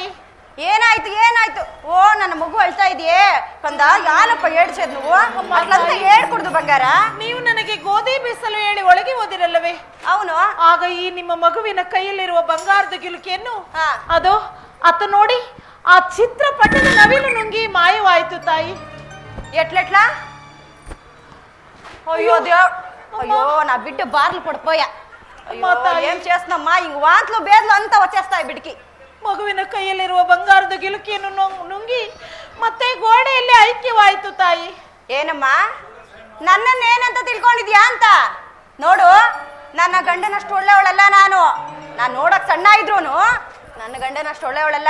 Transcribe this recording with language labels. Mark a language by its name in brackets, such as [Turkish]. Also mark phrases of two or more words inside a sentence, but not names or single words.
[Kannada] ಏನಾಯ್ತು ಏನಾಯ್ತು? ಓ, ನನ್ನ ಮಗು ಅಳ್ತಾ ಇದೆಯೇ ಕಂದ? ಯಾರಪ್ಪ ಏಡ್ಸದ್ ನೀವು? ಮಕ್ಕಳಂತ ಹೇಳ್ಕೊಡ್ದು ಬಂಗಾರ. ನೀವು ನನಗೆ ಗೋಧಿ ಬೀಸಲು ಹೇಳಿ ಒಳಗೆ ಹೋದಿರಲ್ಲವೇ? ಅವನು ಆಗ ಈ ನಿಮ್ಮ ಮಗುವಿನ ಕೈಯಲ್ಲಿರುವ ಬಂಗಾರದ ಗಿಲುಕಿಯನ್ನು ಅದು ಅತ್ತ ನೋಡಿ ಆ ಚಿತ್ರಪಟದ ನವಿಲು ನುಂಗಿ ಮಾಯವಾಯಿತು ತಾಯಿ. [Telugu] ఎట్లెట్లా? అయ్యో దేవ్, అయ్యో నా బిడ్డ బార్లు పడిపోయా. అయ్యో ఏం చేస్తున్నామ్మా? ఇంక వాంతులు బేదలు అంతా వచ్చేస్తాయి బిడ్డకి. [Kannada] ಮಗುವಿನ ಕೈಯಲ್ಲಿರುವ ಬಂಗಾರದ ಗಿಲುಕಿಯನ್ನು ನುಂಗಿ ಮತ್ತೆ ಗೋಡೆಯಲ್ಲಿ ಐಕ್ಯವಾಯಿತು ತಾಯಿ. ಏನಮ್ಮ ನನ್ನನ್ನೇನಂತ ತಿಳ್ಕೊಂಡಿದ್ಯಾ ಅಂತ ನೋಡು, ನನ್ನ ಗಂಡನಷ್ಟು ಒಳ್ಳೆಯವಳಲ್ಲ ನಾನು ನೋಡಕ್ ಸಣ್ಣ ಇದ್ರೂನು ನನ್ನ ಗಂಡನಷ್ಟು ಒಳ್ಳೆಯವಳಲ್ಲ.